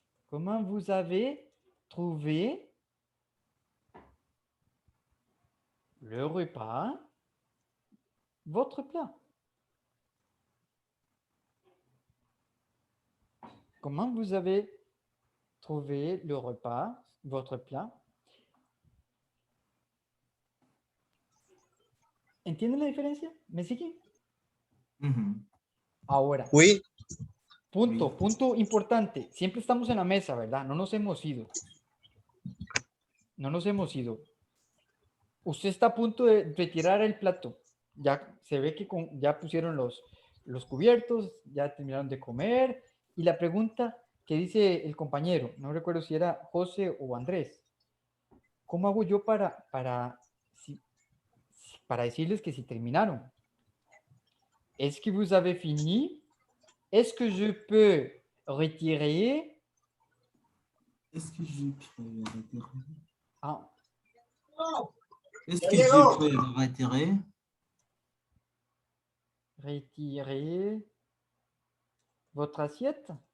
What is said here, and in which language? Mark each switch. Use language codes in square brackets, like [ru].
[fr] Comment vous avez trouvé le repas, votre plat? comment vous avez trouvé le repas, votre plat? [es] ¿Entienden la diferencia? ¿Me siguen? Ujú. Ahora, [fr] Oui, [es] punto importante. Siempre estamos en la mesa, ¿verdad? No nos hemos ido. No nos hemos ido. Usted está a punto de retirar el plato. Ya se ve que ya pusieron los cubiertos, ya terminaron de comer. Y la pregunta que dice el compañero, no recuerdo si era José o Andrés, ¿cómo hago yo para decirles que si terminaron? ¿Es que [fr] vous avez fini? Est-ce que je peux retirer? Est-ce que je peux retirer? Ah, Est-ce que je peux retirer retirer votre assiette?